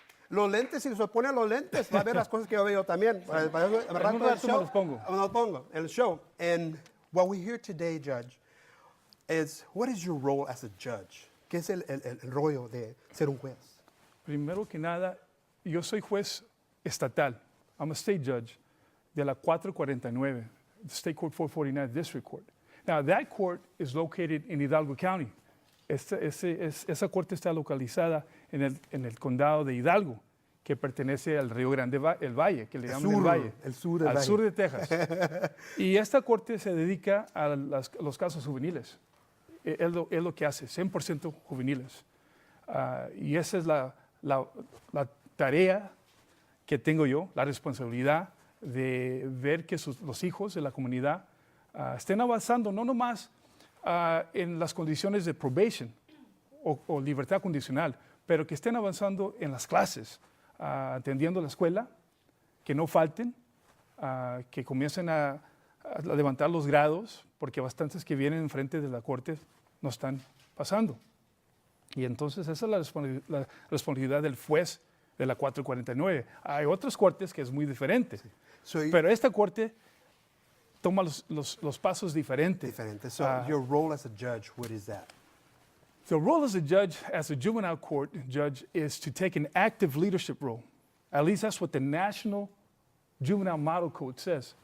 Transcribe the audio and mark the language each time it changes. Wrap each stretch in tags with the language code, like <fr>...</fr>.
<es>Los lentes, si se ponen los lentes, va a ver las cosas que yo veo también. En un rato me los pongo. Me los pongo, el show.</es> <en>And what we hear today, Judge, is what is your role as a judge?</en> <es>¿Qué es el rollo de ser un juez? Primero que nada, yo soy juez estatal.</es> <en>I'm a state judge</en> <es>de la</es> <en>449, the State Court 449 District Court. Now, that court is located in Hidalgo County.</en> <es>Esa corte está localizada en el condado de Hidalgo, que pertenece al Río Grande, el Valle, que le llaman el Valle. Al sur de Texas. Y esta corte se dedica a los casos juveniles. Es lo que hace, 100% juveniles. Y esa es la tarea que tengo yo, la responsabilidad de ver que los hijos de la comunidad estén avanzando, no nomás en las condiciones de probation o libertad condicional, pero que estén avanzando en las clases, atendiendo la escuela, que no falten, que comiencen a levantar los grados, porque bastantes que vienen enfrente de la corte no están pasando. Y entonces esa es la responsabilidad del juez de la 449. Hay otras cortes que es muy diferente, pero esta corte toma los pasos diferentes.</es> <en>So your role as a judge, what is that? The role as a judge, as a juvenile court judge, is to take an active leadership role. At least that's what the National Juvenile Model Code says.</en>